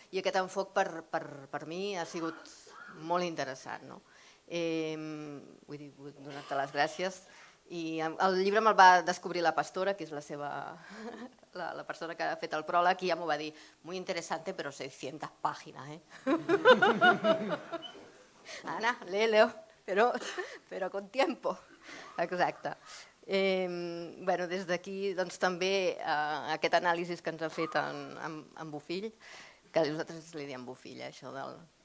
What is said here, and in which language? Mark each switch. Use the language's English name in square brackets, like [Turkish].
[Catalan] I aquest enfoc per mi ha sigut molt interessant. Vull donar-te les gràcies. I el llibre me'l va descobrir la Pastora, que és la persona que ha fet el pròleg, i ja m'ho va dir, [Spanish] muy interesante, pero 600 páginas. Ana, léelo, pero con tiempo. [Catalan] Exacte. Des d'aquí també aquest anàlisi que ens ha fet en Bofill, que nosaltres li diem Bofill, això del...